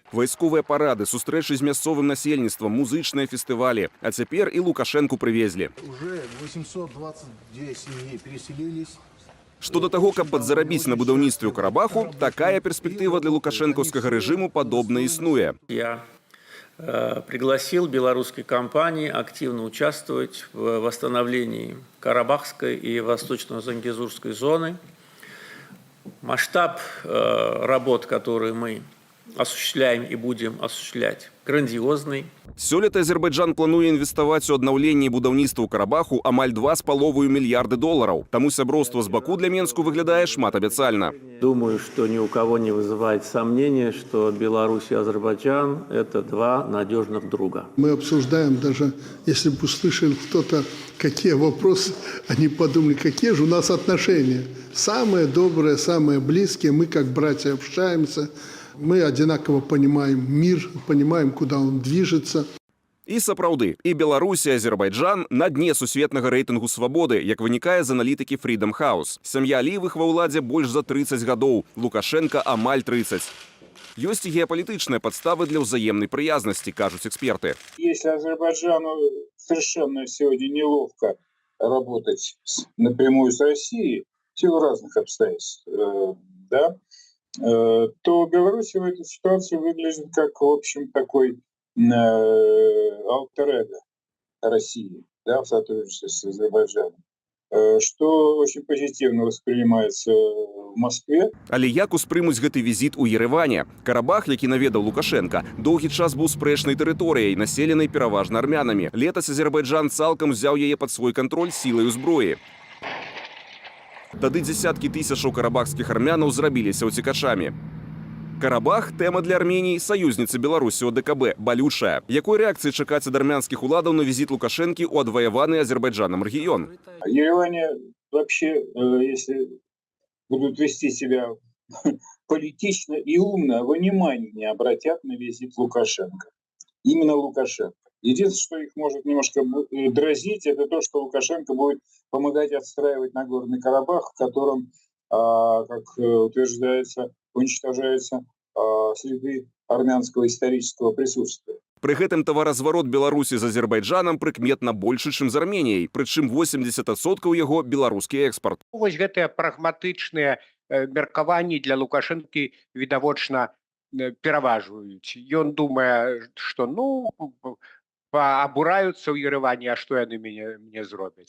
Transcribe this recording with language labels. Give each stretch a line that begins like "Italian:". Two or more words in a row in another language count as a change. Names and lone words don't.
Belarusian: Вайсковыя парады, сустрэчы з мясцовым насельніцтвам, музычныя фестывалі. А цяпер і Лукашэнку прывезлі.
Russian: Уже 822 сем'і переселились.
Belarusian: Што да таго, каб падзарабіць на будаўніцтве ў Карабаху, такая перспектыва для лукашэнкаўскага рэжыму падобна існуе.
Russian: Я пригласил белорусские компании активно участвовать в восстановлении Карабахской и Восточно-Зангезурской зоны. Масштаб работ, которые мы осуществляем и будем осуществлять, грандиозный.
Belarusian: Сёлета Азербайджан плануе інвеставаць у аднаўленне і будаўніцтва ў Карабаху амаль 2,5 мільярды долараў. Таму сяброўства з Баку для Менску выглядае шматабяцальна.
Russian: Думаю, что ни у кого не вызывает сомнения, что Беларусь и Азербайджан – это два надежных друга. Мы обсуждаем, даже если бы услышали кто-то, какие вопросы, они подумали, какие же у нас отношения. Самые добрые, самые близкие, мы как братья общаемся. Мы одинаково понимаем мир, понимаем, куда он движется.
Belarusian: І сапраўды, і Беларусь, і Азербайджан на дне сусветнага рэйтынгу свабоды, як вынікае з аналітыкі Freedom House. Сям'я Аліевых ва ўладзе больш за 30 гадоў, Лукашенка амаль 30. Ёсць і геапалітычныя падставы для ўзаемнай прыязнасці, кажуць эксперты.
Russian: Если Азербайджану совершенно сегодня неловко работать напрямую с Россией, в силу разных обстоятельств, то Беларусь в этой ситуации выглядит как, в общем, такой альтер-эго России, в сотрудничестве с Азербайджаном, что очень позитивно воспринимается в Москве.
Belarusian: Але як успрымуць гэты візіт у Ереване? Карабах, які наведаў Лукашенка, доўгі час быў спрэчнай тэрыторыяй, населенай пераважна армянамі. Летась Азербайджан цалкам узяў яе пад свой кантроль сілаю зброі. Тады дзесяткі тысячаў карабахскіх армянаў зрабіліся ўцекачамі. Карабах – тэма для Арменіі, саюзніцы Беларусі ОДКБ, балючая. Якой рэакцыі чакаць ад армянскіх уладаў на візіт Лукашэнкі ў адваяваны Азербайджанам рэгіён?
Russian: В Ереване вообще, если будут вести себя политично и умно, внимания не обратят на визит Лукашенко. Именно Лукашенко. Единственное, что их может немножко дразнить, это то, что Лукашенко будет помогать отстраивать Нагорный Карабах, в котором, как утверждается, уничтожаются следы армянского исторического присутствия.
Belarusian: Пры гэтым таваразварот Беларусі з Азербайджанам прыкметна большы, чым з Арменіяй, прычым 80% яго беларускі экспарт. Вось гэтыя прагматычныя меркаванні для Лукашэнкі відавочна пераважваюць. Ён думае, што абураюцца ў Ереване, а што яны мне зробяць.